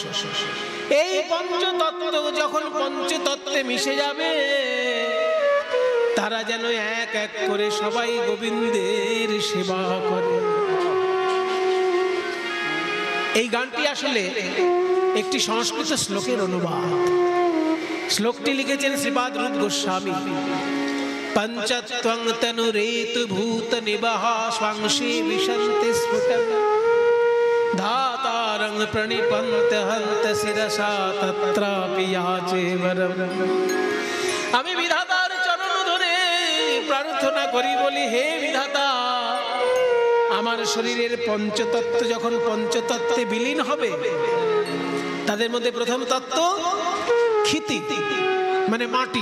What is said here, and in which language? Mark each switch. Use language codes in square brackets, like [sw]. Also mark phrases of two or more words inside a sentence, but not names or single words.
[bn] এই পঞ্চতত্ত্ব যখন পঞ্চতত্ত্বে মিশে যাবে, তারা যেন এক এক করে সবাই গোবিন্দের সেবা করে। এই গানটি আসলে একটি সংস্কৃত শ্লোকের অনুবাদ। শ্লোকটি লিখেছেন শ্রীপাদ রূপ গোস্বামী। [sa] পঞ্চত্বং তনুরেতু ভূত নিবাহ স্বাংশে বিশন্তে স্ফুটং ধাতারং প্রণিপন্ত হন্ত শিরসা তত্রাপি याचे वरम। [bn] আমি বিধাতার চরণ ধরে প্রার্থনা করি, বলি হে বিধাতা, আমার শরীরের পঞ্চতত্ত্ব যখন পঞ্চতত্ত্বে বিলীন হবে, তাদের মধ্যে প্রথম তত্ত্ব ক্ষিতি মানে মাটি।